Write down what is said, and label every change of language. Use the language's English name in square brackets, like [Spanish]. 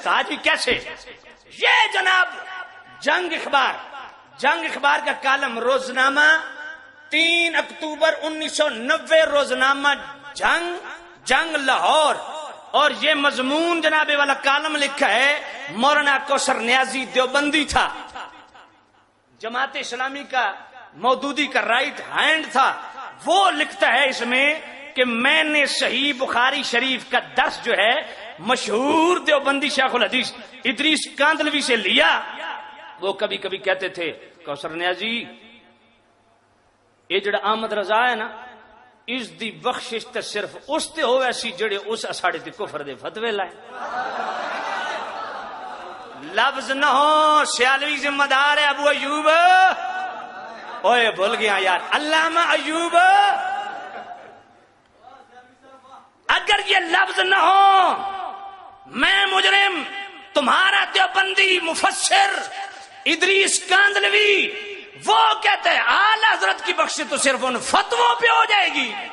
[Urdu] کہا جی کیسے؟ یہ جناب جنگ اخبار کا کالم روزنامہ 3 اکتوبر 1990 روزنامہ جنگ لاہور، اور یہ مضمون جناب والا کالم لکھا ہے مولانا کوثر نیازی دیوبندی تھا، جماعت اسلامی کا مودودی کا رائٹ ہینڈ تھا. وہ لکھتا ہے اس میں کہ میں نے صحیح بخاری شریف کا درس جو ہے مشہور دیوبندی شیخ الحدیث ادریس کاندلوی سے لیا. وہ کبھی کبھی کہتے تھے کوثر نیازی [Punjabi] یہ جڑا احمد رضا ہے نا، اس دی بخشش تے صرف اس تے ہوئے سی جڑے اس اساڑے تے کفر دے فتوی لائے. [Urdu] لفظ نہ ہو سیالوی ذمہ دار ہے ابو ایوب. اوئے بھول گیا یار، علامہ ایوب. اگر یہ لفظ نہ ہو میں مجرم، تمہارا دیوبندی مفسر ادریس کاندلوی وہ کہتے ہیں اعلی حضرت کی بخش تو صرف ان فتووں پہ ہو جائے گی.